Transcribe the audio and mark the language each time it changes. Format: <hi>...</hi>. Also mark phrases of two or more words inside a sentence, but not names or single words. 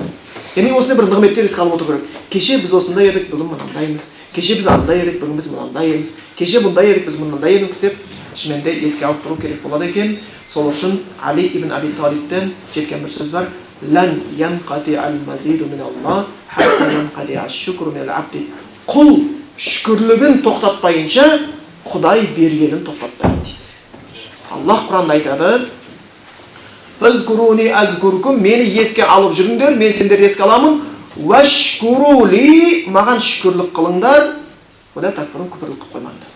<kk>Яғни осындай бір нығметтер еске алып отыру керек. Кеше біз осындай едік, бүгін мынандаймыз. Кеше біз андай едік, бүгін біз мынандаймыз. Кеше бұндай едік, біз мынандай едік деп шынымен еске алып тұру керек болады екен. Сол үшін Али ибн Аби Талибтен жеткен бір сөз бар.</kk> <ar>لن ينقطع المزيد من الله حتى ينقطع الشكر من العبد.</ar> <kk>Құл шүкірлігін тоқтатпайынша Құдай бергенін тоқтатпайды дейді. Аллах Құранда айтады:</kk> <ar>"فاذكروني أذكركم",</ar> <kk>мені еске алып жүріңдер, мен сендерді еске аламын. "Вашкурули", маған шүкірлік қылыңдар. Ода такфурун, күпірлік қылып қоймаңдар.</kk>